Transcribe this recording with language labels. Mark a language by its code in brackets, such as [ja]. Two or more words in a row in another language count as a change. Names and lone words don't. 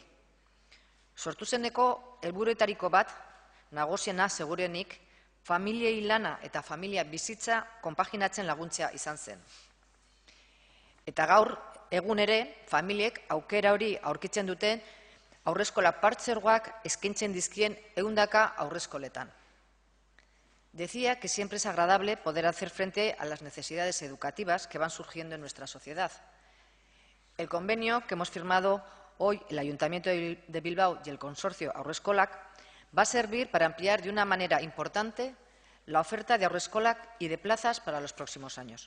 [eu] Sortu zeneko helburuetariko bat, nagusiena segurenik, familiei lana eta familia bizitza konpaginatzen laguntzea izan zen. Eta gaur, egun ere, familiek aukera hori aurkitzen duten haurreskola partzuergoak eskaintzen dizkien 100 haurreskoletan. [es] Decía que siempre es agradable poder hacer frente a las necesidades educativas que van surgiendo en nuestra sociedad. El convenio que hemos firmado hoy el Ayuntamiento de Bilbao y el consorcio Haurreskolak va a servir para ampliar de una manera importante la oferta de haurreskolak y de plazas para los próximos años.